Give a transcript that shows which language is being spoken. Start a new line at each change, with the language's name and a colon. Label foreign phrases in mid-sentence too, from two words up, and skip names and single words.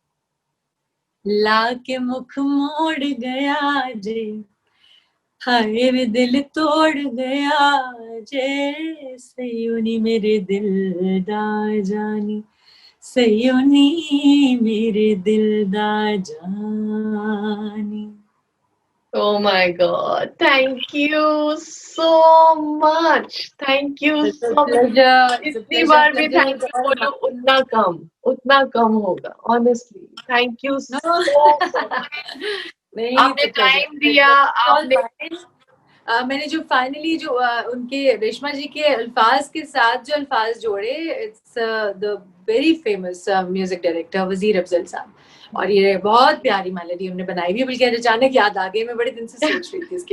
Punjabi: ਲਾਕੇ ਮੁਖ ਮੋੜ ਗਿਆ ਜੇ, ਹਾਏ ਵੇ ਦਿਲ ਤੋੜ ਗਿਆ ਜੇ, ਸਈਓ ਨੀ ਮੇਰੇ ਦਿਲ ਦਾ ਜਾਨੀ, ਸਈਓ ਨੀ ਮੇਰੇ ਦਿਲ ਦਾ ਜਾਨੀ।
English: Oh my God. Thank you so much. Thank you so much.
Hindi: जितनी बार भी
English: thank you
Hindi: बोलो उतना कम होगा, ऑनेस्टली।
English: Thank you so much.
Hindi: आपने टाइम दिया, आपने मैंने जो फाइनली जो उनके रेशमा जी के अल्फाज के साथ जो अल्फाज जोड़े,
English: it's the very famous music director
Hindi: वजीर अफजल साहब, और ये बहुत प्यारी मेलोडी हमने बनाई हुई, बल्कि अचानक याद आ गई, मैं बड़े दिन से सोच रही थी इसके।